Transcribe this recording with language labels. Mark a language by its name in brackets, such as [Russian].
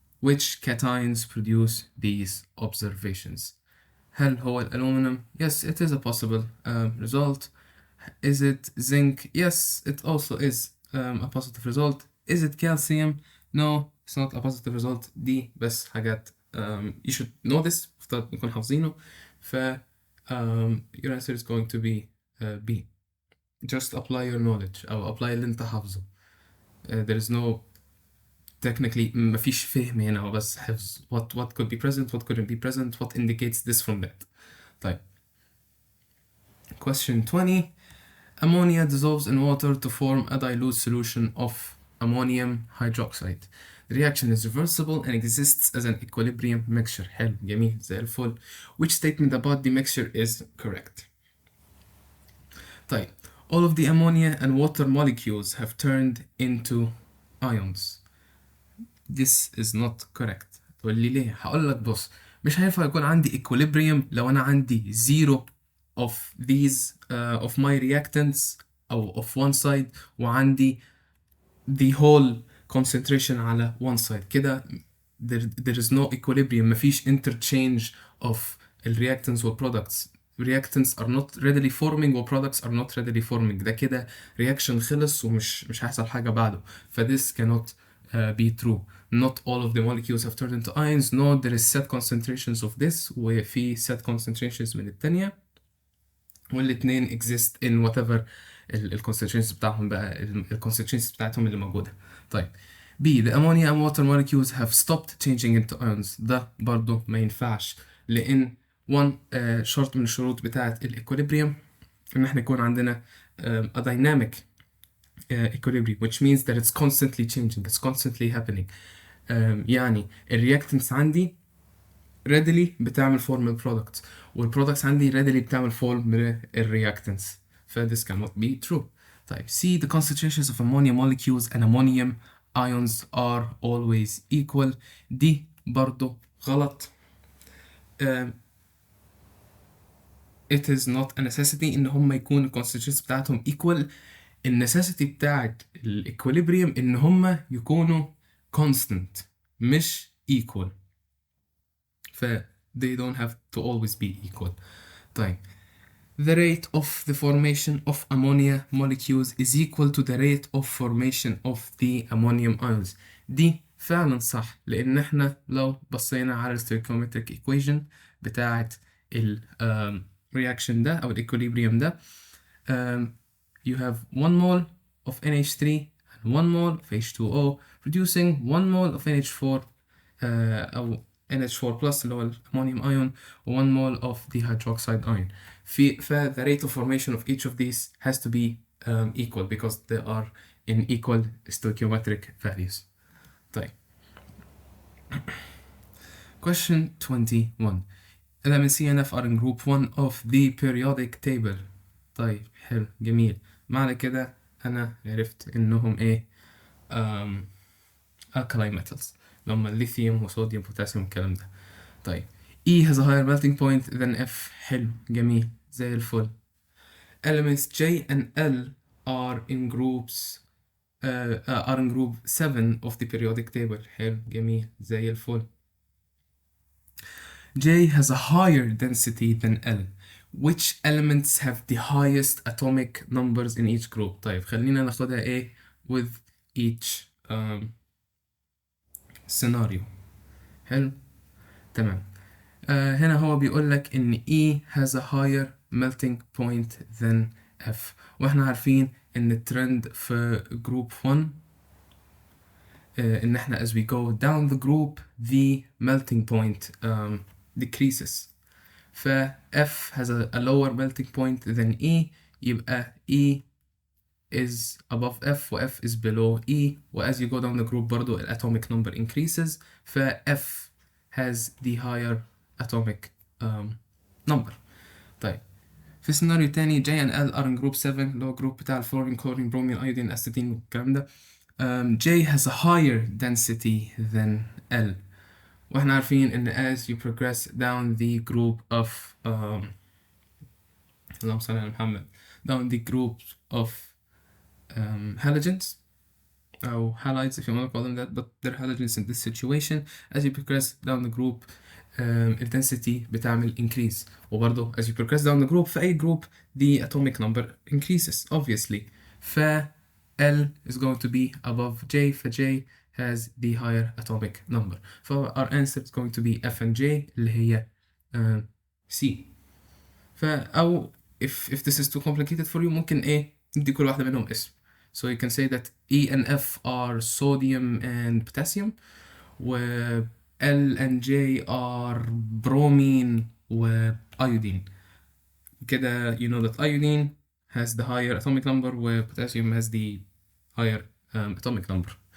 [English] Which cations produce these observations? [Arabic] هل هو الألومنيوم؟ [English] Yes, it is a possible result. Is it zinc? Yes, it also is a positive result. Is it calcium? No, it's not a positive result. [Arabic] دي بس حاجات [English] you should know this [Arabic] مفترض نكون حافظينه. [English] ف your answer is going to be B. Just apply your knowledge أو apply [Arabic] اللي أنت حافظه. [English] There is no technically [Arabic] مفيش فهم هنا، هو بس حفظ [English] what could be present, what couldn't be present, what indicates this from that. طيب question 20. Ammonia dissolves in water to form a dilute solution of ammonium hydroxide. The reaction is reversible and exists as an equilibrium mixture. [Arabic] حلو جميل زي الفل. [English] Which statement about the mixture is correct? طيب all of the ammonia and water molecules have turned into ions. This is not correct. [Arabic] تقول لي ليه؟ هقول لك بص، مش هينفع يكون عندي equilibrium لو انا عندي [English] zero of these of my reactants [Arabic] او of one side وعندي [English] the whole concentration [Arabic] على one side كده. [English] there is no equilibrium، مفيش interchange of reactants و products. reactants are not readily forming و products are not readily forming. [Arabic] ده كده reaction خلص ومش هيحصل حاجة بعده. [English] ف this cannot be true. Not all of the molecules have turned into ions. No, there is set concentrations of this وفي set concentrations [Arabic] من التانية والاتنين [English] exist in whatever concentrations بتاعهم بقى concentrations [Arabic] بتاعتهم اللي موجودة. طيب B. [English] The ammonia and water molecules have stopped changing into ions. [Arabic] ده برضو ما ينفعش لأن شرط من الشروط بتاعة equilibrium إن احنا يكون عندنا [English] a dynamic equilibrium, which means that it's constantly changing, it's constantly happening. [Arabic] يعني الرياكتنتس عندي readily بتعمل form البرودكتس والبرودكتس عندي readily بتعمل form الرياكتنتس. [English] ف this cannot be true. طيب C. The concentrations of ammonia molecules and ammonium ions are always equal. [Arabic] دي برضو غلط. [English] It is not a necessity [Arabic] إن هم يكون [English] concentrations بتاعتهم equal. [Arabic] النسيسيتي بتاعت الاكوليبريم ان هما يكونوا constant مش equal. [English] ف they don't have to always be equal. طيب the rate of the formation of ammonia molecules is equal to the rate of formation of the ammonium ions. [Arabic] دي فعلا صح لان احنا لو بصينا [English] على stoichiometric equation بتاعت ال reaction ده او equilibrium ده you have 1 mole of NH3 and 1 mole of H2O producing 1 mole of NH4 أو NH4 plus اللي هو ammonium ion و 1 mole of the hydroxide ion. the rate of formation of each of these has to be equal because they are in equal stoichiometric values. طيب question 21. Elements CNF are in group 1 of the periodic table. [Arabic] طيب حلو جميل، معنى كده أنا عرفت إنهم إيه alkali metals اللي هم الليثيوم وصوديوم بوتاسيوم الكلام ده. [English] طيب E has a higher melting point than F. [Arabic] حلو جميل زي الفل. [English] Elements J and L are in groups are in group 7 of the periodic table. [Arabic] حلو جميل زي الفل. [English] J has a higher density than L. Which elements have the highest atomic numbers in each group? [Arabic] طيب خلينا ناخدها ايه [English] with each scenario. [Arabic] حلو تمام. هنا هو بيقول لك ان [English] E has a higher melting point than F [Arabic] واحنا عارفين ان الترند [English] في group 1 ان احنا as we go down the group the melting point decreases. ف F has a lower melting point than E يبقى E is above F و F is below E و as you go down the group برضو atomic number increases. ف F has the higher atomic number. [Arabic] طيب في سيناريو تاني J and L are in group 7 اللي هو جروب بتاع الفلورين كلورين برومين ايودين اسيتين والكلام ده. [English] J has a higher density than L، [Arabic] واحنا عارفين ان [English] as you progress down the group of [Arabic] اللهم صل على محمد [English] down the group of halogens أو halides if you want to call them that, but they're halogens in this situation. As you progress down the group ال density بتعمل increase، وبرضه as you progress down the group في أي group the atomic number increases obviously. ف L is going to be above J، ف J has the higher atomic number. ف our answer is going to be F and J اللي هي C. أو if this is too complicated for you [Arabic] ممكن إيه ندي كل واحدة منهم اسم. [English] So you can say that E and F are sodium and potassium، و L and J are bromine و iodine. كده you know that iodine has the higher atomic number و potassium has the higher atomic number.